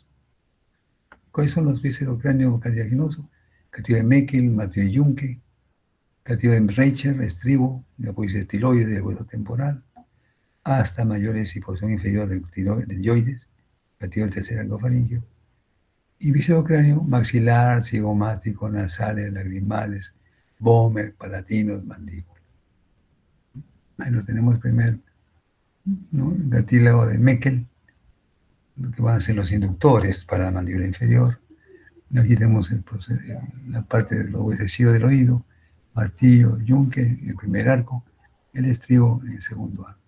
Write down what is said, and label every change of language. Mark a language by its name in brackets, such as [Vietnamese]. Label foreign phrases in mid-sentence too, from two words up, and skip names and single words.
[Spanish] ¿Cuáles son los viscerocráneos cartilaginosos? Cartílago de Meckel, martillo de Junke, cartílago de Reicher, estribo, la apófisis estiloide del hueso temporal, hasta mayores y porción inferior del yoides, cartílago del tercer arcofaringio, y viscerocráneo maxilar, cigomático, nasales, lagrimales, vómer, palatinos, mandíbula. Ahí lo tenemos primero, ¿no? El cartílago de Meckel, que van a ser los inductores para la mandíbula inferior. Aquí tenemos la parte de los huesecillos del oído, martillo, yunque, el primer arco, el estribo en el segundo arco.